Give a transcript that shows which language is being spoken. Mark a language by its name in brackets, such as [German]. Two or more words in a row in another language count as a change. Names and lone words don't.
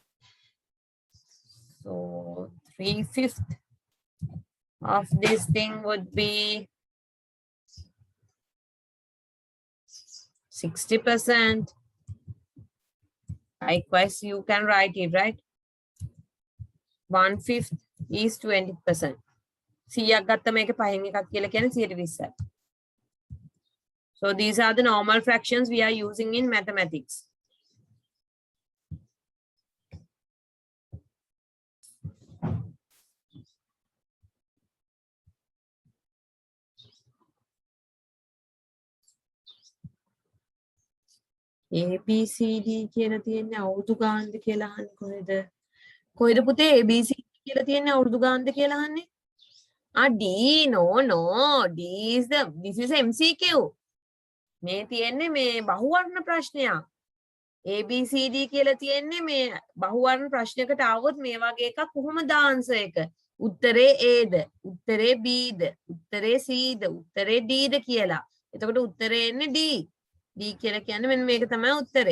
[English] So 3/5 of this thing would be 60%. Likewise, you can write it, right? 1/5 is 20%. [Sinhala] 100ක් ගත්ත මේක පහෙන් එකක් කියලා කියන්නේ 120යි. [English] So these are the normal fractions we are using in mathematics. A, [Sinhala] B, C, D කියලා තියෙන්නේ අවුරුදු ගානද කියලා අහන්නේ කොහෙද? කොහෙද පුතේ A, B, C කියලා තියෙන්නේ අවුරුදු ගානද කියලා අහන්නේ? [English] D, no. This is MCQ. [Sinhala] මේ තියෙන්නේ මේ බහුවර්ණ ප්‍රශ්නයක්. A, B, C, D කියලා තියෙන්නේ මේ බහුවර්ණ ප්‍රශ්නයකට આવොත් මේ වගේ එකක් කොහොමද ආන්සර් එක? උත්තරේ A ද, උත්තරේ B ද, උත්තරේ C ද, උත්තරේ D ද කියලා. එතකොට උත්තරේ එන්නේ D. D කියලා කියන්නේ මෙන්න මේක තමයි උත්තරේ.